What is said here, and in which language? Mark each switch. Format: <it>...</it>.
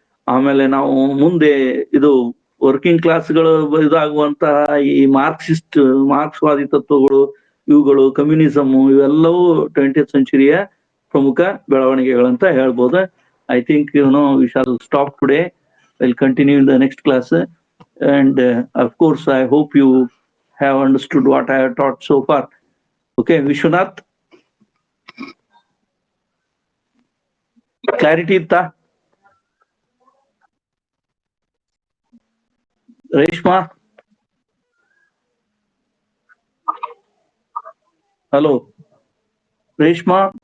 <kn>ಆಮೇಲೆ ನಾವು ಮುಂದೆ ಇದು ವರ್ಕಿಂಗ್ ಕ್ಲಾಸ್ಗಳು ಇದಾಗುವಂತಹ ಈ ಮಾರ್ಕ್ಸ್ವಾದಿ ತತ್ವಗಳು, ಇವುಗಳು ಕಮ್ಯುನಿಸಮ್, ಇವೆಲ್ಲವೂ 20th ಸೆಂಚುರಿಯ ಪ್ರಮುಖ ಬೆಳವಣಿಗೆಗಳಂತ ಹೇಳ್ಬೋದು.</kn> <en>I think we shall stop today. Will continue in the next class. And of course I hope you have understood what I have taught so far.</en> <kn>Okay, Vishwanath, clarity ಇತ್ತಾ? Reshma, hello Reshma.</kn>